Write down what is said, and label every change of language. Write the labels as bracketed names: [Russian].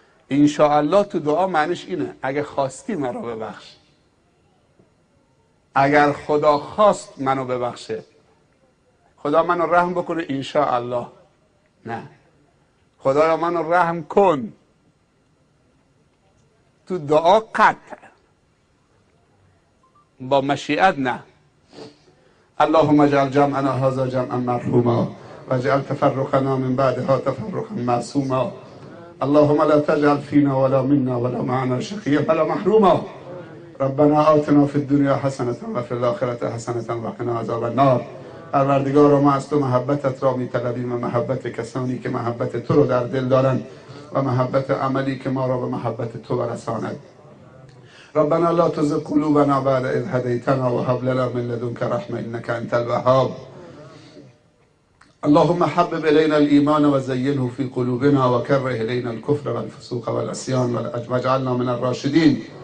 [Persian] انشاءالله تو دعا معنیش اینه اگه خواستی منو ببخش، اگر خدا خواست منو ببخشه، خدا منو رحم بکنه انشاءالله، نه خدایا منو رحم کن. تو دعا قطع با مشیت نه. [Arabic] اللهم اجعل جمعنا هذا جمعا مرحوما و اجعل تفرقنا من بعدها تفرقا معصوما. اللهم لا تجعل فينا ولا منا ولا معنا شقيا ولا محروما. ربنا آتنا في الدنيا حسنة و فی الآخرة حسنة و قنا عذاب النار. [Persian] پروردگارا ما از تو محبتت را میطلبیم و محبت کسانی که محبت تو رو در دل دارند و محبت عملی که ما را به محبت تو برساند. [Arabic] ربنا لا تزغ قلوبنا بعد إذ هديتنا وهب لنا من لدنك رحمة إنك أنت الوهاب. اللهم حبب إلينا الإيمان وزينه في قلوبنا وكره إلينا الكفر والفسوق والعصيان واجعلنا من الراشدين.